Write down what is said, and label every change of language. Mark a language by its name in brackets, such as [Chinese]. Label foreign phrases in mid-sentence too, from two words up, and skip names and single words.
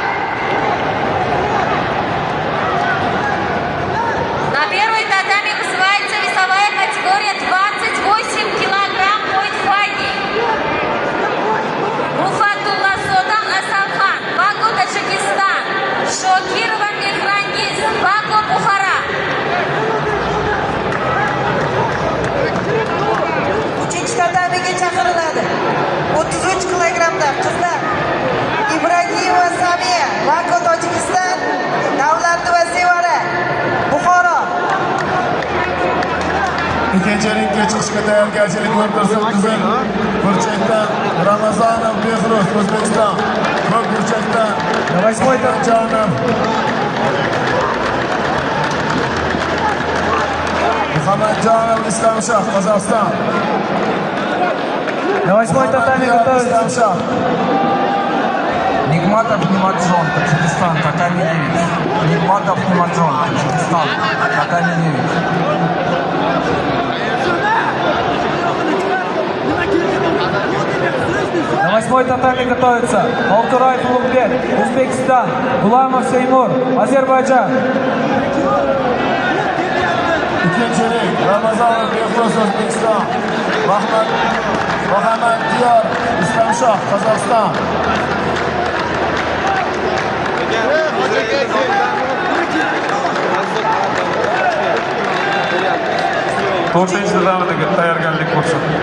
[Russian] На первой татами вызывается весовая категория 28 килограмм поинт-файги. Руфатулла Содан Асанхан, Баку, Таджикистан. Шокирова Мехрангиз, Баку, Бухара. [Uzbek] Uchinchi tatamiga chaqiriladi. 33 kilogrammda qizlar Ibragimova Samiya, Baku, Tojikiston, Davlatova Sevara, Buxoro. Ikkinchi ringga chiqishga tayyorgarchilik ko'rib tursin. Qizil burchakdan Ramazonov Behruz, O'zbekiston. Ko'k burchakdan Muhammadjonov, Muhammadjonov Islomshoh, Qozog'iston. [Russian] На 8-й татами готовится Islomshoh. Нигматов Нимаджон, Таджикистан, татами 9. Нигматов Нимаджон, Таджикистан, татами 9. На 8-й татами готовится Алтураев Улугбек, Узбекистан, Гуламов Сеймур, Азербайджан. [Uzbek] Ikkinchi ring Ramazonov Behruz, O'zbekiston. Muhammad Diyor Islomshoh, Qozog'iston. To'rtinchi tatamiga tayyorgarlik ko'rsin.